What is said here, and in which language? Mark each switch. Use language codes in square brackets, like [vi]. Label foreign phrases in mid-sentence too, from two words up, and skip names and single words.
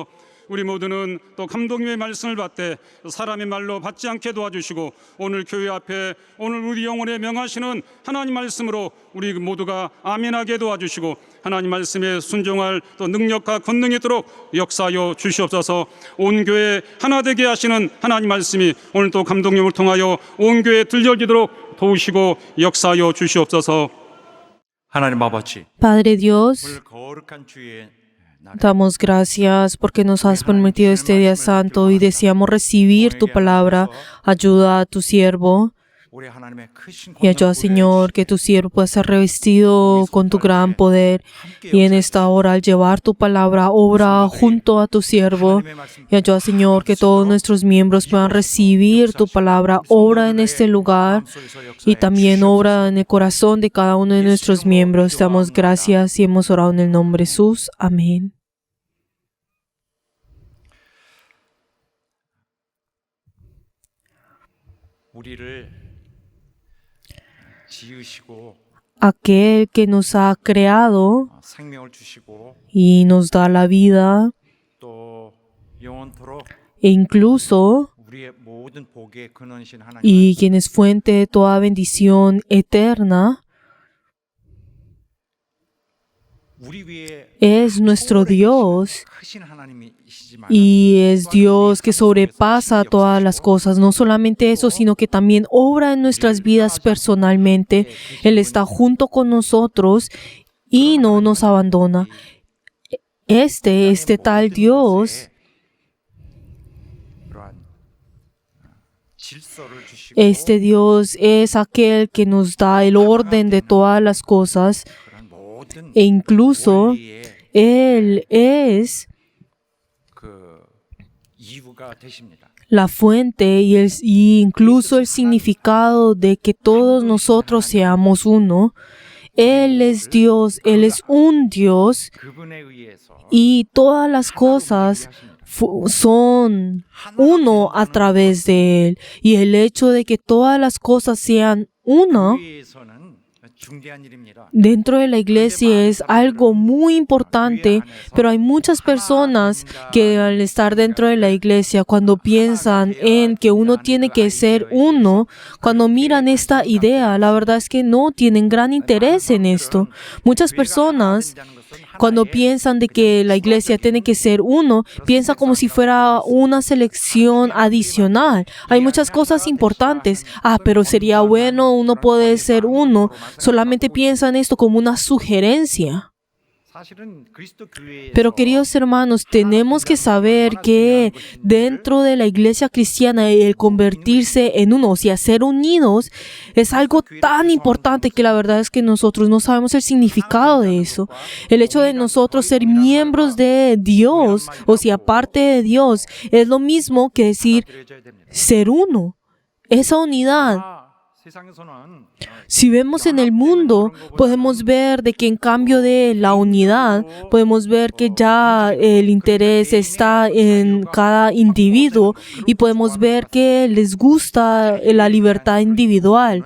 [ko] 우리 모두는 또 감독님의 말씀을 받되 사람의 말로 받지 않게 도와주시고 오늘 교회 앞에 오늘 우리 영혼에 명하시는 하나님 말씀으로 우리 모두가 아멘하게 도와주시고 하나님 말씀에 순종할 또 능력과 권능이 있도록 역사하여 주시옵소서. 온 교회 하나 되게 하시는 하나님 말씀이 오늘 또 감독님을 통하여 온 교회에 들려지도록 도우시고 역사하여 주시옵소서. 하나님 아버지, [es] Padre Dios, [ko] 오늘 거룩한 주의 날 [es] damos gracias porque nos has permitido este día santo y deseamos recibir tu palabra. Ayuda a tu siervo [ko] 우리 하나님의 크신 [es] y ayuda, Señor, que tu siervo pueda ser revestido con tu gran poder. Y en esta hora, al llevar tu palabra, obra junto a tu siervo. Y ayuda, Señor, que todos nuestros miembros puedan recibir tu palabra. Obra en este lugar y también obra en el corazón de cada uno de nuestros miembros. Te damos gracias y hemos orado en el nombre de Jesús. Amén. [ko] 우리를 지으시고 [es] Aquel que nos ha creado [ko] 생명을 주시고 [es] y nos da la vida [ko] 또 영원토록 [es] e incluso [ko] 우리의 모든 복의 근원이신 하나님, [es] y quien es fuente de toda bendición eterna, [ko] 우리 위에 [es] es nuestro Dios [ko] 크신 하나님이시지만 [es] y es Dios que sobrepasa todas las cosas. No solamente eso, sino que también obra en nuestras vidas personalmente. Él está junto con nosotros y no nos abandona. Este tal Dios, [ko] 그러한 질서를 주시고 [es] este Dios es aquel que nos da el orden de todas las cosas [ko] 그런 모든 [es] e incluso [ko] 원리의 [es] Él es [ko] 그 이유가 되십니다. [es] la fuente y incluso el significado de que todos nosotros seamos uno. Él es Dios, Él es un Dios [ko] 그분에 의해서 [es] y todas las cosas son uno a través de Él. Y el hecho de que todas las cosas sean uno [ko] 위해서는 중대한 일입니다. [es] dentro de la iglesia es algo muy importante, pero hay muchas personas que al estar dentro de la iglesia, cuando piensan en que uno tiene que ser uno, cuando miran esta idea, la verdad es que no tienen gran interés en esto. Muchas personas, cuando piensan de que la iglesia tiene que ser uno, piensan como si fuera una selección adicional. Hay muchas cosas importantes. Pero sería bueno, uno puede ser uno. Solamente piensan esto como una sugerencia. [ko] 사실은 그리스도 교회에서 [es] Pero queridos hermanos, tenemos que saber que dentro de la iglesia cristiana el convertirse en uno, o sea, ser unidos, es algo tan importante que la verdad es que nosotros no sabemos el significado de eso. El hecho de nosotros ser miembros de Dios, o sea, parte de Dios, es lo mismo que decir [ko] 드려져야 됩니다. [es] ser uno. Esa unidad. [ko] 세상에서는 [es] Si vemos en el mundo, podemos ver de que en cambio de la unidad, podemos ver que ya el interés está en cada individuo y podemos ver que les gusta la libertad individual.